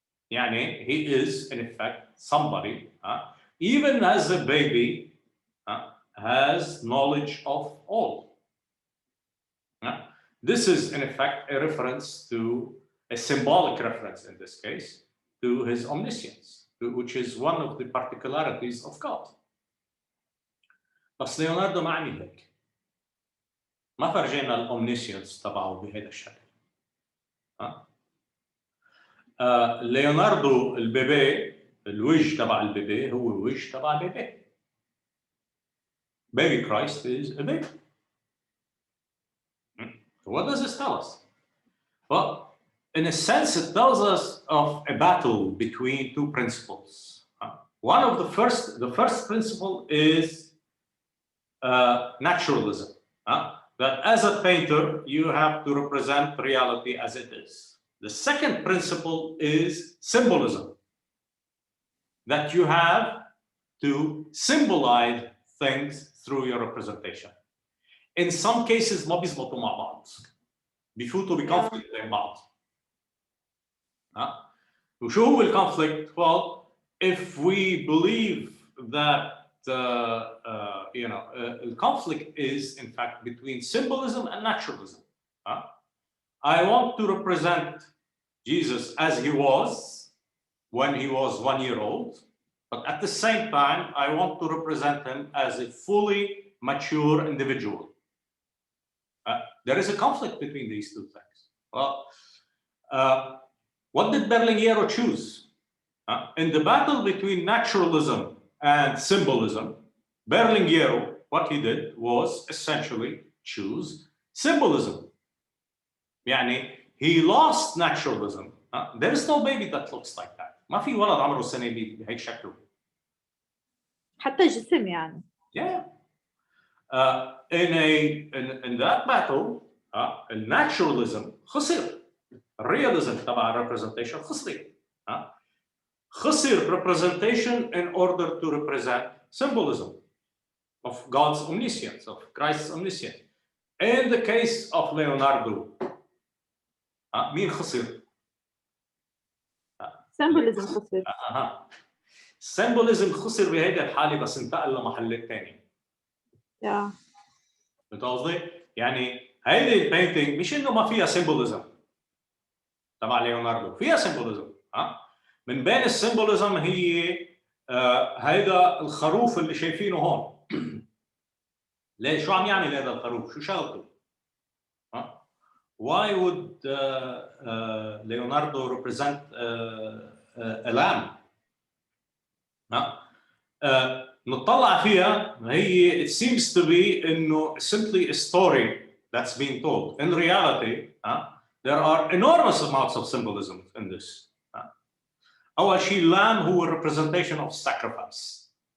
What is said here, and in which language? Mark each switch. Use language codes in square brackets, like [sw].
[en] يعني he is in effect somebody, even as a baby, has knowledge of all. This is in effect a reference to a symbolic reference in this case to his omniscience, which is one of the particularities of God. [ar] بس ليوناردو ما عمل هيك. ما فرجينا الأومنيسينس تبعه بهذا الشكل. ليوناردو البيبي، الوجه تبع البيبي هو وجه تبع البيبي. [en] Baby Christ is a baby. What does this tell us? Well, in a sense, it tells us of a battle between two principles. One of the first principle is naturalism. That as a painter, you have to represent reality as it is. The second principle is symbolism. That you have to symbolize things through your representation. In some cases [ar] ما بيزبطوا مع بعض. بيفوتوا بconflict بين بعض. وشو هو الconflict? [en] Well, if we believe that the conflict is in fact between symbolism and naturalism. I want to represent Jesus as he was when he was 1 year old, but at the same time, I want to represent him as a fully mature individual. There is a conflict between these two things. Well, what did Berlinguer choose? In the battle between naturalism and symbolism, Berlinguer, what he did was essentially choose symbolism. يعني he lost naturalism. There is no baby that looks like that. [ar] ما في ولد عمره سنة بهيك شكله. حتى جسم يعني. [en] Yeah. In that battle, naturalism خسر. Realism تبع representation خسر. خسر representation in order to represent symbolism of God's omniscience, of Christ's omniscience. In the case of Leonardo, [ar] مين خسر؟ symbolism خسر. symbolism خسر بهيدا الحالة بس انتقل لمحلات ثانية. فهمت قصدي؟ يعني هيدي البينتينج مش انه ما فيها symbolism تبع ليوناردو، فيها symbolism. من بين السيمبوليزم هي هيدا الخروف اللي شايفينه هون. ليه شو عم يعمل هذا الخروف؟ شو شغلته؟ [en] Why would Leonardo represent a lamb? [ar] نطلع فيها هي [en] it seems to be إنه simply a story that's being told. In reality, there are enormous amounts of symbolism in this. [ar] أول شيء [en] lamb هو representation of sacrifice.